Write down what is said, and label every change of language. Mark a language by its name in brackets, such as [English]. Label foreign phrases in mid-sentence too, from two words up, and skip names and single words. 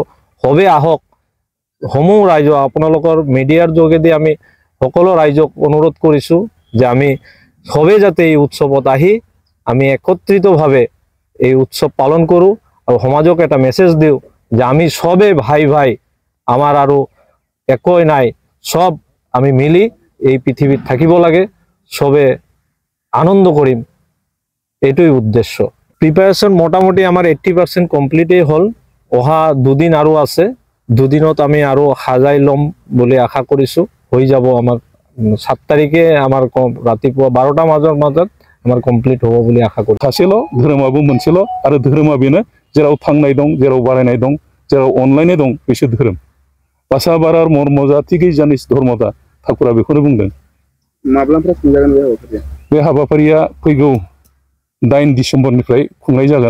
[Assamese] সবে আহক, সমূহ ৰাইজ আপোনালোকৰ মিডিয়াৰ যোগেদি আমি সকলো ৰাইজক অনুৰোধ কৰিছো যে আমি সবে যাতে এই উৎসৱত আহি আমি একত্ৰিতভাৱে এই উৎসৱ পালন কৰো আৰু সমাজক এটা মেছেজ দিও যে আমি সবে ভাই ভাই, আমাৰ আৰু একোই নাই, সব আমি মিলি এই পৃথিৱীত থাকিব লাগে, সবে আনন্দ কৰিম, এইটোই উদ্দেশ্য। প্ৰিপাৰেশ্যন মোটামুটি আমাৰ 80% কমপ্লিটেই হ'ল। অহা দুদিন আৰু আছে, দুদিনত আমি আৰু সাজাই ল'ম বুলি আশা কৰিছো। হৈ যাব আমাৰ 7 তাৰিখে আমাৰ ৰাতিপুৱা 12টা মাজত আমাৰ কমপ্লিট হ'ব বুলি আশা কৰো। [Bodo] सासेल' धोरोमाबो मोनसेल' आरो धोरोमा बेनो जेराव थांनाय दं, जेराव बारायनाय दं, जेराव अनलायनाय दं, बेसो धोरोम। बासा बारार मर्मजा थिगै जानिस धर्मदा ठाकुरा बेखौनो बुंदों। माब्लानिफ्राय खुंजागोन बे हाबाफारिया? बे हाबाफारिया फैगौ 9 डिसेम्बरनिफ्राय खुंनाय जागोन।